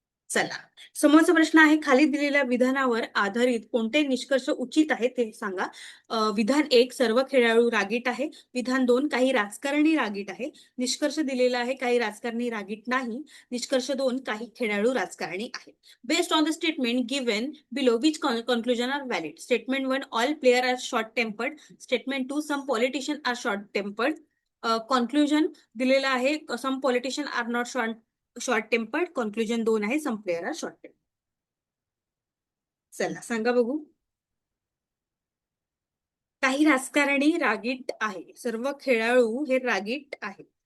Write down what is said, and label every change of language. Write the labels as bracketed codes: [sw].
[mr] चला, समोरचा प्रश्न आहे, खाली दिलेल्या विधानावर आधारित कोणते निष्कर्ष उचित आहे ते सांगा. विधान 1, सर्व खेळाडू रागीट आहे. विधान 2, काही राजकारणी रागीट आहे. निष्कर्ष दिलेला आहे, काही राजकारणी रागीट नाही. निष्कर्ष 2, काही खेळाडू राजकारणी आहेत. [en] Based on the statement given below which conclusion are valid? Statement 1, all player are short tempered. Statement 2, some politician are short tempered. Conclusion [mr] दिलेला आहे, [en] Some politician are not short tempered. Conclusion 2 आहे, some player are short tempered. [mr] चला, सांगा बघू. काही राजकारणी रागीट आहे, सर्व खेळाडू हे रागीट आहेत.